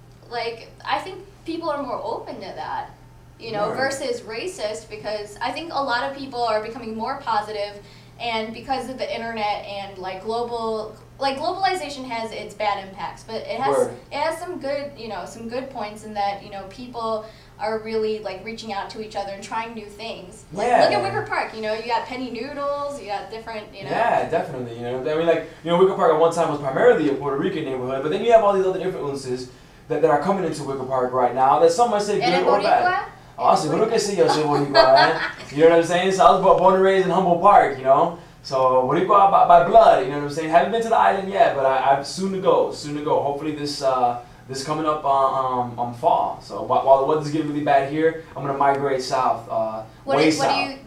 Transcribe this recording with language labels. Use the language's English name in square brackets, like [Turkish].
[English] like I think people are more open to that, you know, versus racist, because I think a lot of people are becoming more positive, and because of the internet and like globalization has its bad impacts, but it has some good, you know, some good points in that, you know, people are really like reaching out to each other and trying new things. Like, look at Wicker Park, you know, you got penny noodles, you got different, you know. Yeah, definitely, you know. I mean, like, you know, Wicker Park at one time was primarily a Puerto Rican neighborhood, but then you have all these other influences that are coming into Wicker Park right now that some might say good or bad. [Spanish] Oh, seguro que sí, yo soy Boricua, eh? [English] You know what I'm saying? So I was born and raised in Humboldt Park, you know? So Boricua by blood, you know what I'm saying? Haven't been to the island yet, but I'm soon to go, Hopefully this coming up on fall. So while the weather's getting really bad here, I'm gonna migrate south, What way do south.